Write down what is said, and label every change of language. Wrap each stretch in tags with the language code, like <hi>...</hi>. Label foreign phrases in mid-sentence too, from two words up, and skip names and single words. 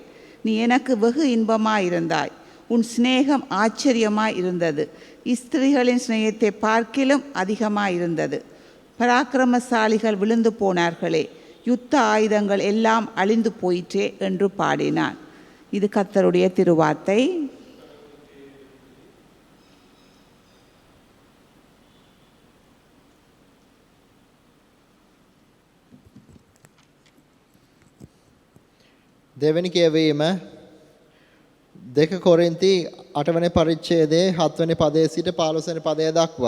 <ta>நீ எனக்கு வெகு இன்பமாயிருந்தாய். உன் சிநேகம் ஆச்சரியமாய் இருந்தது. ஸ்திரீகளின் சிநேகத்தை பார்க்கிலும் அதிகமாயிருந்தது. பராக்கிரமசாலிகள் விழுந்து போனார்களே, யுத்த ஆயுதங்கள் எல்லாம் அழிந்து போயிற்றே என்று பாடினான். இது கர்த்தருடைய திருவார்த்தை.</ta> <si>දෙවැනි කියවීම 2 කොරින්ති 8 වෙනි පරිච්ඡේදයේ 7 වෙනි පදයේ සිට 15 වෙනි පදය දක්වා.</si>